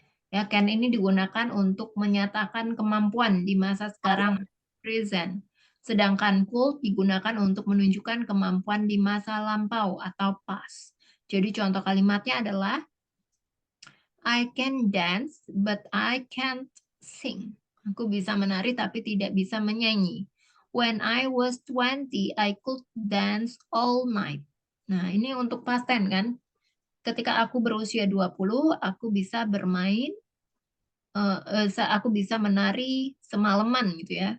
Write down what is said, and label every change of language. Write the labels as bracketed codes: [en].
[id] Ya, can ini digunakan untuk menyatakan kemampuan di masa sekarang, present. Sedangkan could digunakan untuk menunjukkan kemampuan di masa lampau atau past. Jadi contoh kalimatnya adalah [en] I can dance but I can't sing. [id] Aku bisa menari tapi tidak bisa menyanyi. [en] When I was 20, I could dance all night. [id] Nah, ini untuk past tense kan? Ketika aku berusia 20, aku bisa bermain aku bisa menari semalaman gitu ya.